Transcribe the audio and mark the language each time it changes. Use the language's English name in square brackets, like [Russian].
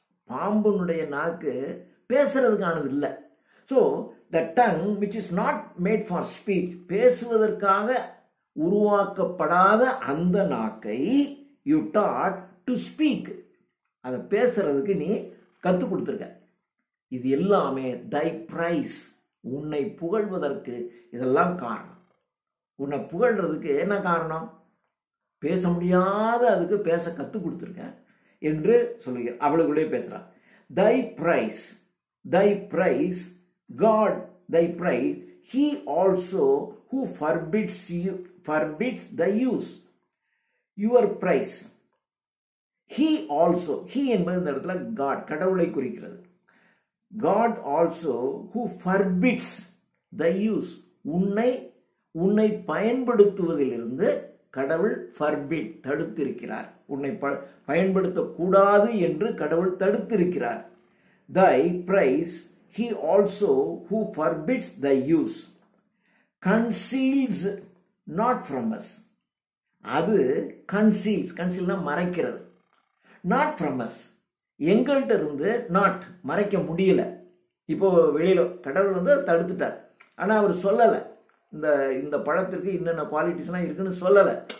[Tamil] பாம்புனுடைய நாக்கு பேசுறதுக்கானது இல்லை. [English] so the tongue which is not made for speech, [Tamil] பேசுவதற்காக உருவாக்கப்படாத அந்த நாக்கை [English] you taught to speak, [Tamil] அதை பேசுறதுக்கு நீ கத்து கொடுத்துருக்க. இது எல்லாமே [English] thy praise, [Tamil] உன்னை புகழ்வதற்கு இதெல்லாம் காரணம். உன்னை புகழ்றதுக்கு என்ன காரணம்? பேச முடியாத அதுக்கு பேச கத்து கொடுத்துருக்க என்று சொல்லுகிறார். அவளுக்குள்ளே பேசுறான். [English] Thy praise, thy praise, God thy praise, he also who forbids the use, your price. he also, [Tamil] he என்பது இந்த இடத்துல God, கடவுளை குறிக்கிறது. [English] God also who forbids the use, [Tamil] உன்னை பயன்படுத்துவதிலிருந்து கடவுள் [English] forbid, [Tamil] தடுத்திருக்கிறார். உன்னை பயன்படுத்தக்கூடாது என்று கடவுள் தடுத்திருக்கிறார். [English] Thy praise, he also who forbids the use, conceals not from us. [Tamil] அது conceals, concealனா மறைக்கிறது. [English] Not from us, [Tamil] எங்கள்கிட்ட இருந்து not, மறைக்க முடியல. இப்போ வெளியில கடவுள் வந்து தடுத்துட்டார், ஆனா அவர் சொல்லலை இந்த பழத்திற்கு இன்னென்ன குவாலிட்டிஸ்லாம் இருக்குன்னு சொல்லலை.